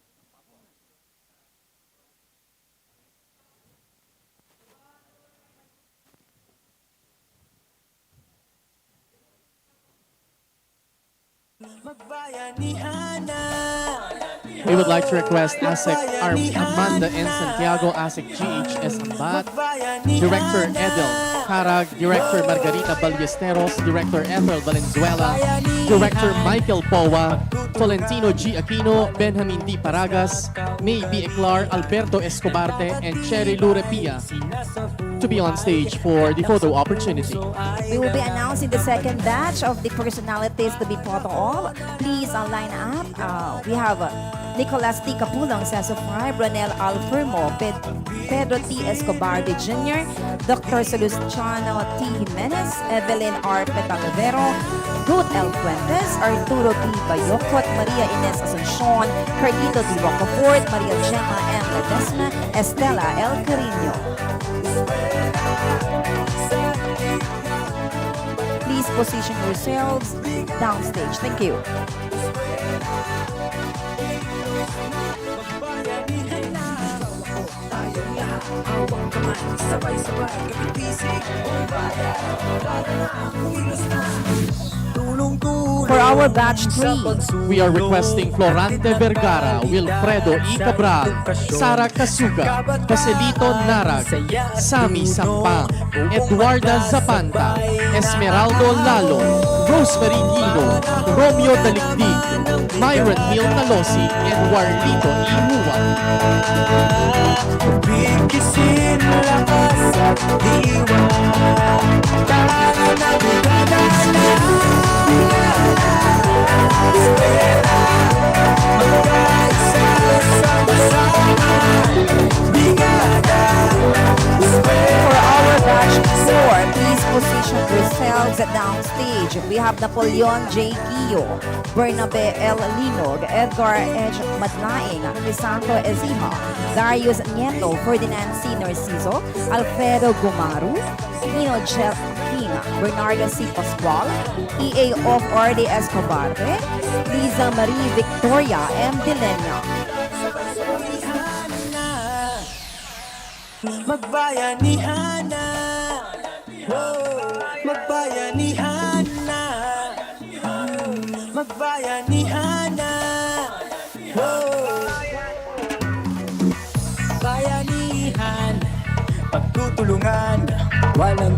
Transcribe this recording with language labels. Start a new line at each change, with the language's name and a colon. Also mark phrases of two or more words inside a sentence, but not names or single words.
English: We would like to request ASEC Amanda N. Santiago, ASEC GHS Ambat, Director Edel Carag, Director Margarita Ballesteros, Director Ethel Valenzuela, Director Michael Powa, Tolentino G. Aquino, Benjamin D. Paragas, May B. Eclar, Alberto Escobarte, and Cherry Lurepia to be on stage for the photo opportunity. We will be announcing the second batch of the personalities to be photo of. Please line up. We have Nicolas T. Capulong, Cesar Fry, Bronel Alfermo, Pedro T. Escobar Jr., Dr. Salustiano T. Jimenez, Evelyn R. Petalvero, Ruth L. Fuentes, Arturo P. Bayocot, Maria Ines Asuncion, Carlito D. Rocafort, Maria Gemma M. Ledesma, Estela L. Carino. Please position yourselves downstage. Thank you. For our batch 3, we are requesting Florante Vergara, Wilfredo E. Cabral, Sara Casuga, Joselito Narag, Sammy Sampang, Eduarda Zapanta, Esmeraldo Lalo, Rosemary Guido, Romeo Daligdig, Myron Mil Talosi, and Warlito E. Huwa.
Filipino: Bigisin lakas at diwa, para nabigada na eskwela, magkaisa sama-sama, brigada,
English: for our batch 4, please position yourselves downstage. We have Napoleon J. Guillo, Bernabe L. Linog, Edgar H. Madlaing, Crisanto Ezima, Darius Nieto, Ferdinand C. Narciso, Alfredo Gumaru, Nino Jeff King, Bernardo C. Pascual, EA of R.D. Escobarte, Liza Marie Victoria M. Dilenia.
Filipino: magbayanihan na, magbayanihan na, magbayanihan na, bayanihan, pagtutulungan, walang